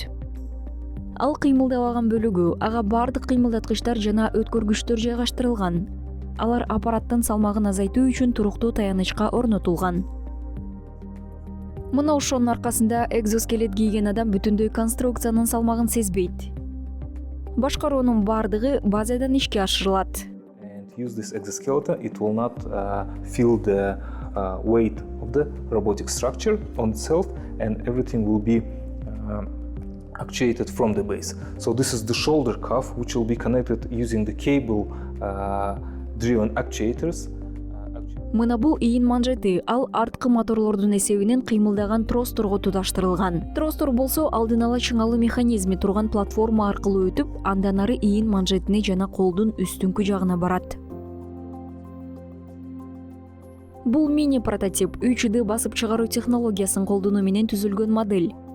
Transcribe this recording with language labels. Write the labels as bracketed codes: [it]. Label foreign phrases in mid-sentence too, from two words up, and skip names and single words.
[ky] Ал кыймылдабаган бөлүгү, ага бардык кыймылдаткычтар жана өткөргүчтөр жайгаштырылган. Алар аппараттын салмагын азайтуу үчүн туруктуу таянычка орнотулган. Мына ошонун аркасында экзоскелет кийген адам бүтүндөй конструкциянын салмагын сезбейт. Башкаруунун бардыгы базадан ишке ашырылат. [en] And use this exoskeleton, it will not feel the weight of the robotic structure on itself, and everything will be actuated from the base. So this is the shoulder cuff, which will be connected using the cable-driven actuators. [ky] Мына бул ийин манжети, ал арткы моторлордун эсебинен кыймылдаган тросторго туташтырылган. Тростор болсо алдын ала чыңалуу механизми турган платформа аркылуу өтүп, андан ары ийин манжетине жана колдун үстүңкү жагына барат. Бул мини прототип 3D басып чыгаруу технологиясын колдонуу менен түзүлгөн модель.